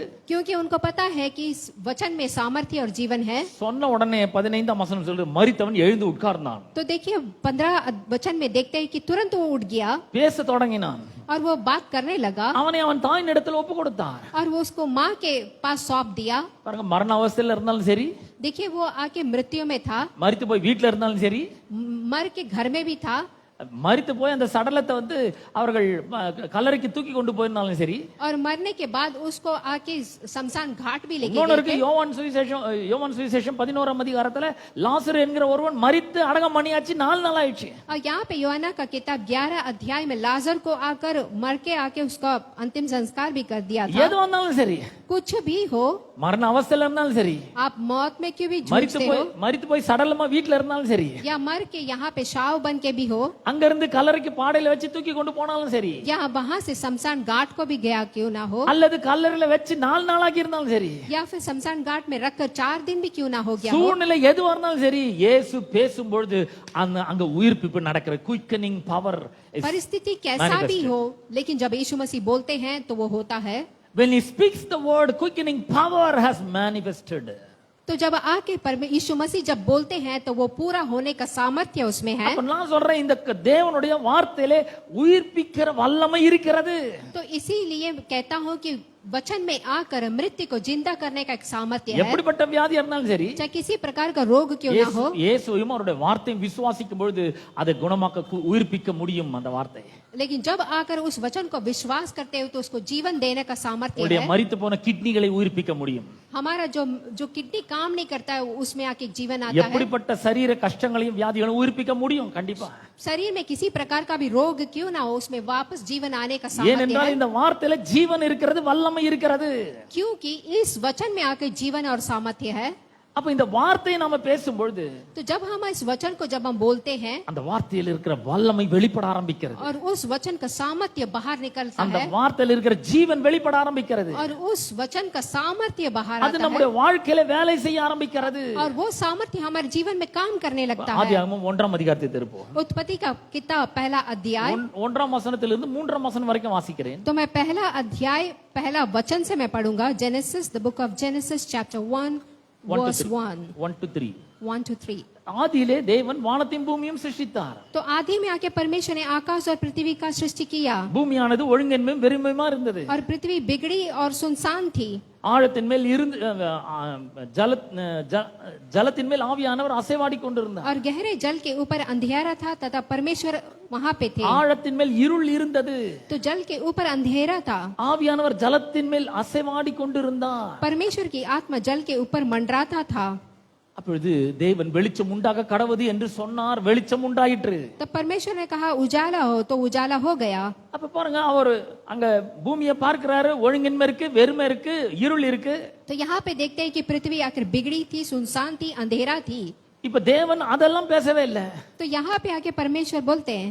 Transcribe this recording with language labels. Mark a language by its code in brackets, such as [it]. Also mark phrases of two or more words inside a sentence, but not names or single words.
[hi] क्योंकि उनको पता है कि इस वचन में सामर्थ्य और जीवन है। [ta] சொன்ன உடனே 15ஆம் வசனம் சொல்லுது மரித்தவன் எழுந்து உட்கார்ந்தான். [hi] तो देखिए 15 वचन में देखते हैं कि तुरंत वो उठ गया [ta] பேச தொடங்கினான். [hi] और वो बात करने लगा [ta] அவனை அவன் தாயின் இடத்துல ஒப்பு கொடுத்தார். [hi] और वो उसको माँ के पास सौंप दिया। [ta] பாருங்க மரண அவஸ்தையில இருந்தாலும் சரி [hi] देखिए वो आके मृत्यु में था [ta] மரித்து போய் வீட்டுல இருந்தாலும் சரி [hi] मर के घर में भी था [ta] மரித்து போய் அந்த சடலத்தை வந்து அவர்கள் கல்லறைக்கு தூக்கி கொண்டு போயிருந்தாலும் சரி. [hi] और मरने के बाद उसको आके शमशान घाट भी लेके [ta] இன்னொன்னு [hi] गए [ta] இருக்கு [hi] थे। [ta] யோவான் சுவிசேஷம் 11ஆம் அதிகாரத்துல லாசரு என்கிற ஒருவன் மரித்து அடக்கம் பண்ணியாச்சு 4 நாள் ஆயிடுச்சு. [hi] और यहाँ पे यूहन्ना का किताब 11 अध्याय में लाजर को आकर मर के आके उसका अंतिम संस्कार भी कर दिया था। [ta] எது வந்தாலும் சரி [hi] कुछ भी हो [ta] மரண அவஸ்தையில இருந்தாலும் சரி [hi] आप मौत में क्यों भी [ta] மரித்து [hi] जूझते हो [ta] போய் சடலமா வீட்டுல இருந்தாலும் சரி [hi] या मर के यहाँ पे शाव बन के भी हो [ta] அங்க இருந்து கல்லறைக்கு பாடையில வச்சு தூக்கி கொண்டு போனாலும் சரி [hi] या वहाँ से शमशान घाट को भी गया क्यों ना हो [ta] அல்லது கல்லறையில வச்சு 4 நாளாக்கி இருந்தாலும் சரி [hi] या फिर शमशान घाट में रखकर 4 दिन भी क्यों ना हो गया हो। [ta] சூழ்நிலை எதுவா இருந்தாலும் சரி இயேசு பேசும்பொழுது அங்க உயிர்ப்பிப்பு நடக்கிற [en] quickening power [hi] परिस्थिति कैसा भी हो लेकिन जब यीशु मसीह बोलते हैं तो वो होता है। [en] when he speaks the word quickening power has manifested. [hi] तो जब आके यीशु मसीह जब बोलते हैं तो वो पूरा होने का सामर्थ्य उसमें है। [ta] அப்ப நான் சொல்றேன் இந்த தேவனுடைய வார்த்தையிலே உயிர்ப்பிக்கிற வல்லமை இருக்கிறது. [hi] तो इसीलिए कहता हूँ कि वचन में आकर मृत्यु को जिंदा करने का एक सामर्थ्य है। [ta] எப்படிப்பட்ட வியாதி இருந்தாலும் சரி [hi] चाहे किसी प्रकार का रोग क्यों ना हो [ta] இயேசுவையும் அவருடைய வார்த்தையை விசுவாசிக்கும் பொழுது அதை குணமாக்க உயிர்ப்பிக்க முடியும் அந்த வார்த்தை. [hi] लेकिन जब आकर उस वचन को विश्वास करते हो तो उसको जीवन देने का सामर्थ्य [ta] உங்களுடைய [hi] है। [ta] மரித்து போன கிட்னிகளை உயிர்ப்பிக்க முடியும். [hi] हमारा जो किडनी काम नहीं करता है उसमें आके जीवन आता है। [ta] எப்படிப்பட்ட சரீர கஷ்டங்களையும் வியாதிகளையும் உயிர்ப்பிக்க முடியும் கண்டிப்பா. [hi] शरीर में किसी प्रकार का भी रोग क्यों ना हो उसमें वापस जीवन आने का सामर्थ्य [ta] ஏனென்றால் [hi] है। [ta] இந்த வார்த்தையில ஜீவன் இருக்கிறது வல்லமை இருக்கிறது. [hi] क्योंकि इस वचन में आकर जीवन और सामर्थ्य है। [ta] அப்ப இந்த வார்த்தையை நாம பேசும்பொழுது [hi] तो जब हम इस वचन को जब हम बोलते हैं [ta] அந்த வார்த்தையில் இருக்கிற வல்லமை வெளிப்பட ஆரம்பிக்கிறது. [hi] और उस वचन का सामर्थ्य बाहर निकलता [ta] அந்த [hi] है [ta] வார்த்தையில் இருக்கிற ஜீவன் வெளிப்பட ஆரம்பிக்கிறது. [hi] और उस वचन का सामर्थ्य बाहर [ta] அது [hi] आता है [ta] நம்முடைய வாழ்க்கையில வேலை செய்ய ஆரம்பிக்கிறது. [hi] और वो सामर्थ्य हमारे जीवन में काम करने लगता है। [ta] ஆதியாகமம் 1ஆம் அதிகாரத்தை திருப்போம். [hi] उत्पत्ति का किताब पहला अध्याय [ta] 1ஆம் வசனத்திலிருந்து 3ஆம் வசனம் வரைக்கும் வாசிக்கிறேன். [hi] तो मैं पहला अध्याय पहला वचन से मैं पढ़ूंगा। [en] Genesis the Book of Genesis chapter 1 verse 1 1 to 3. 1 to 3। [ta] ஆதியிலே தேவன் வானத்தையும் பூமியும் சிருஷ்டித்தார். [hi] तो आदि में आके परमेश्वर ने आकाश और पृथ्वी का सृष्टि किया [ta] பூமியானது ஒழுங்கின்மையும் வெறுமையுமா இருந்தது. [hi] और पृथ्वी बिगड़ी और सुनसान थी। [ta] ஆழத்தின் மேல் இருந்து ஜலத்தின் மேல் ஆவியானவர் அசைவாடி கொண்டிருந்தார். [hi] और गहरे जल के ऊपर अंधेरा था तथा परमेश्वर वहाँ पे थे। [ta] ஆழத்தின் மேல் இருள் இருந்தது. [hi] तो जल के ऊपर अंधेरा था। [ta] ஆவியானவர் ஜலத்தின் மேல் அசைவாடி கொண்டிருந்தார். [hi] परमेश्वर की आत्मा जल के ऊपर मंडराता था। [ta] அப்பொழுது தேவன் வெளிச்சம் உண்டாக கடவுது என்று சொன்னார். வெளிச்சம் உண்டாயிற்று. [hi] तब परमेश्वर ने कहा उजाला हो तो उजाला हो गया। [ta] அப்ப பாருங்க அவர் அங்க பூமியை பார்க்கிறாரு. ஒழுங்கின்மை இருக்கு, வெறுமை இருக்கு, இருள் இருக்கு. [hi] तो यहाँ पे देखते हैं कि पृथ्वी आकर बिगड़ी थी, सुनसान थी, अंधेरा थी। [ta] இப்ப தேவன் அதெல்லாம் பேசவே இல்ல. [hi] तो यहाँ पे आके परमेश्वर बोलते हैं